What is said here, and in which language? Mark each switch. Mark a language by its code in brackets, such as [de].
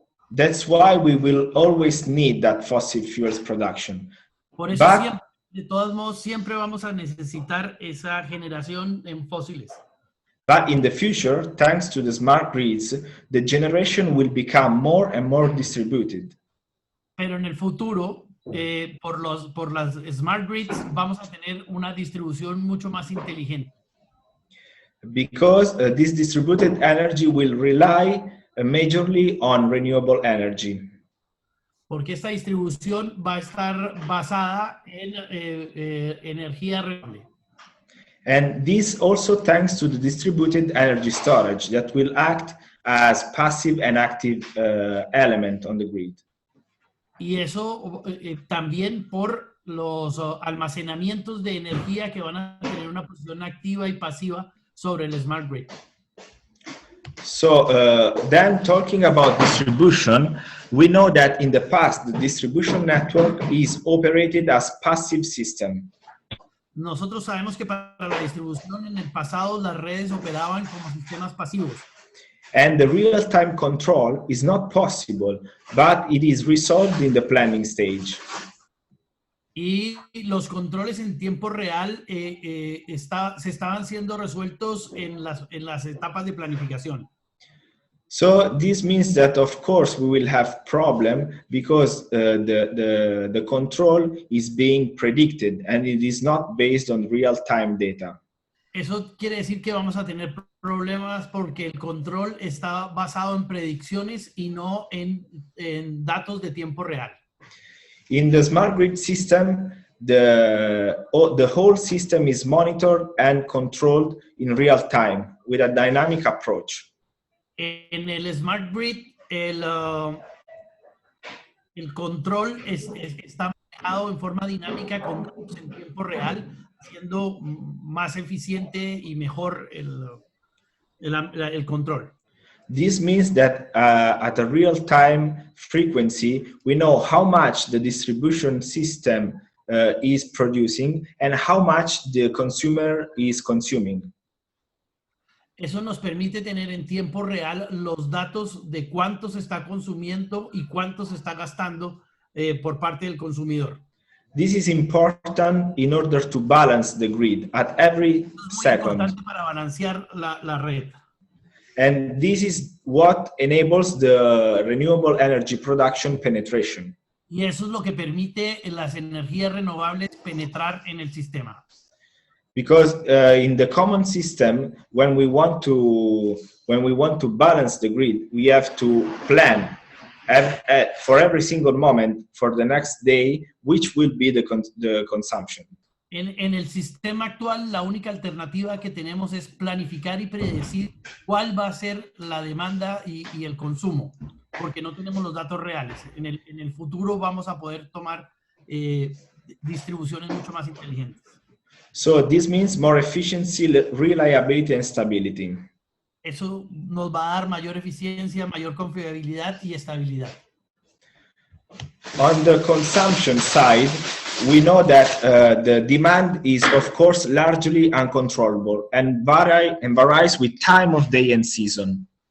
[en] That's why we will always need that fossil fuels production. [es] Por eso siempre, de todos modos, siempre vamos a necesitar esa generación en fósiles. [en] But in the future, thanks to the smart grids, the generation will become more and more distributed. [es] Pero en el futuro, por las smart grids, vamos a tener una distribución mucho más inteligente. [en] Because this distributed energy will rely majorly on renewable energy. [es] Porque esta distribución va a estar basada en energía renovable. [en] And this also thanks to the distributed energy storage that will act as passive and active element on the grid. [es] Y eso también por los almacenamientos de energía que van a tener una posición activa y pasiva sobre el smart grid. [en] So then talking about distribution, we know that in the past the distribution network is operated as passive system. [es] Nosotros sabemos que para la distribución en el pasado las redes operaban como sistemas pasivos. [en] And the real-time control is not possible, but it is resolved in the planning stage. [es] Y los controles en tiempo real se estaban siendo resueltos en las etapas de planificación. [en] So this means that, of course, we will have problem because the control is being predicted and it is not based on real-time data. [es] Eso quiere decir que vamos a tener problemas porque el control está basado en predicciones y no en datos de tiempo real. [en] In the smart grid system, the whole system is monitored and controlled in real time with a dynamic approach. [es] En el Smart Grid, el control está manejado en forma dinámica con datos en tiempo real, haciendo más eficiente y mejor el control. [en] This means that at a real-time frequency, we know how much the distribution system is producing and how much the consumer is consuming. [es] Eso nos permite tener en tiempo real los datos de cuánto se está consumiendo y cuánto se está gastando por parte del consumidor. [en] This is important in order to balance the grid at every [es] Es muy [en] second. [es] importante para balancear la red. [en] And this is what enables the renewable energy production penetration. [es] Y eso es lo que permite las energías renovables penetrar en el sistema. [en] Because in the common system, when we want to balance the grid, we have to plan for every single moment for the next day, which will be the consumption. [es] En el sistema actual, la única alternativa que tenemos es planificar y predecir cuál va a ser la demanda y el consumo, porque no tenemos los datos reales. En el futuro vamos a poder tomar distribuciones mucho más inteligentes. [en] So this means more efficiency, reliability, and stability. [es] Eso nos va a dar mayor eficiencia, mayor confiabilidad y estabilidad. [en] On the consumption side, we know that the demand is, of course, largely uncontrollable and varies with time of day and season.